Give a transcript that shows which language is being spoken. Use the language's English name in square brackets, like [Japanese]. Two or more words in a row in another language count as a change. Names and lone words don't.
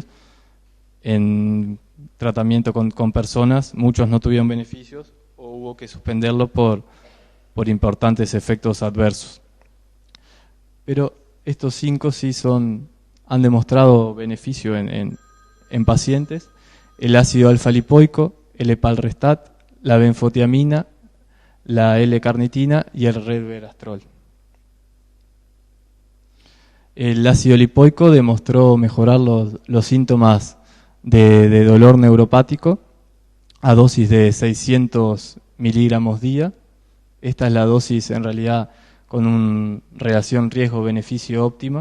[Spanish] En tratamiento con personas, muchos no tuvieron beneficios o hubo que suspenderlo por importantes efectos adversos. Pero estos 5 sí han demostrado beneficio en pacientes: el ácido alfa-lipoico, el epalrestat, la benfotiamina, la L-carnitina y el resveratrol. El ácido lipoico demostró mejorar los síntomas de dolor neuropático a dosis de 600 miligramos día. Esta es la dosis en realidad con una relación riesgo-beneficio óptima.